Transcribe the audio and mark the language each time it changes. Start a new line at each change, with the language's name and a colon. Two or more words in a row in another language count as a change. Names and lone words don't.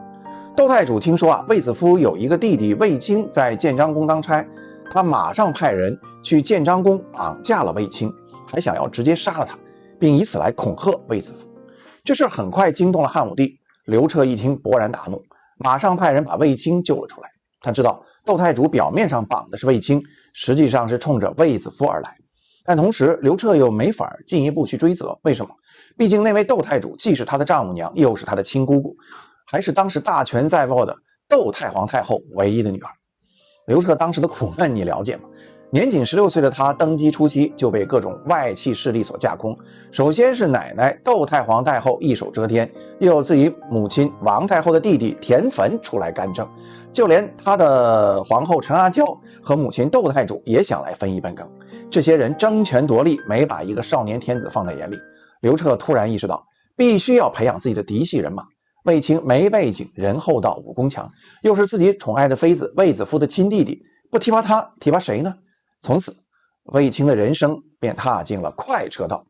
Chinese: 竇太主聽說衛子夫有一個弟弟衛青在建章宮當差，他馬上派人去建章宮綁架了衛青，還想要直接殺了他，並以此來恐嚇衛子夫。這事很快驚動了漢武帝，劉徹一聽勃然大怒，馬上派人把衛青救了出來。他知道竇太主表面上綁的是衛青，實際上是衝着衛子夫而來，但同時劉徹又沒法進一步去追責。為什麼？畢竟那位竇太主既是他的丈母娘，又是他的親姑姑，還是當時大權在握的窦太皇太后唯一的女兒。劉徹當時的苦悶你了解吗？年仅16歲的他登基初期就被各種外戚勢力所架空，首先是奶奶窦太皇太后一手遮天，又有自己母親王太后的弟弟田汾出來干政，就連他的皇后陳阿嬌和母親窦太主也想來分一杯羹。這些人爭權奪利，沒把一個少年天子放在眼裡。劉徹突然意識到必須要培養自己的嫡系人馬。衛青沒背景，人厚道，武功強，又是自己寵愛的妃子衛子夫的親弟弟，不提拔他，提拔誰呢？從此衛青的人生便踏進了快車道。